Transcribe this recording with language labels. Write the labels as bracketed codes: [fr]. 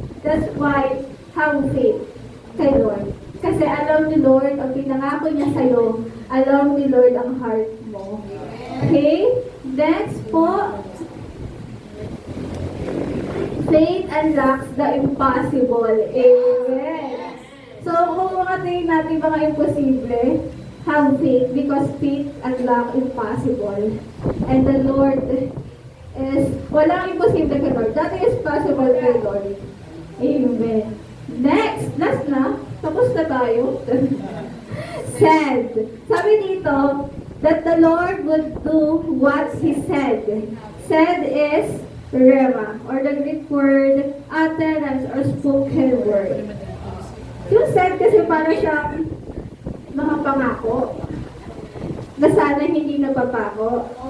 [en] That's why, have faith kay Lord. [tl] Kasi alam ni Lord, ang pinangako niya sa'yo, alam ni Lord ang heart mo. [en] Okay? Next po, faith unlocks the impossible. Amen. So, [tl] kung mga tingin natin mga imposible, [en] have faith because faith unlocks impossible. And the Lord is, [tl] walang imposible kay Lord. [en] That is possible kay Lord. Amen. Next, last na. [tl] Tapos na tayo. Said. Sabi dito, [en] that the Lord would do what He said. Said is rema, or the Greek word utterance or spoken word. [tl] Yung said kasi para siyang mga pangako na sana hindi napapako.